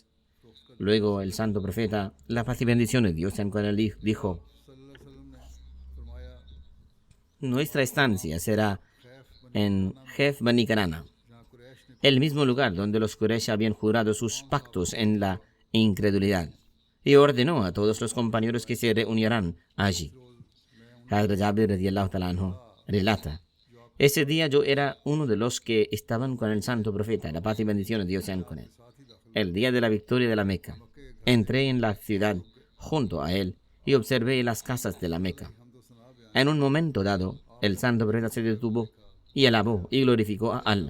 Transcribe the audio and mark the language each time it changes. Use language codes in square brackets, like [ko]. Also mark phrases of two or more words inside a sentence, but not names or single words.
[es] Luego el santo profeta, la paz y bendición de Dios sean con él, dijo: nuestra estancia será en Jef Bani Kanana, el mismo lugar donde los Quraysh habían jurado sus pactos en la incredulidad, y ordenó a todos los compañeros que se reunieran allí. Hazrat Jabir [ar] رضي الله تعالى عنه [es] relata: ese día yo era uno de los que estaban con el santo profeta, la paz y bendición de Dios sean con él. El día de la victoria de la Meca, entré en la ciudad junto a él y observé las casas de la Meca. En un momento dado, el santo profeta se detuvo y alabó y glorificó a Allah.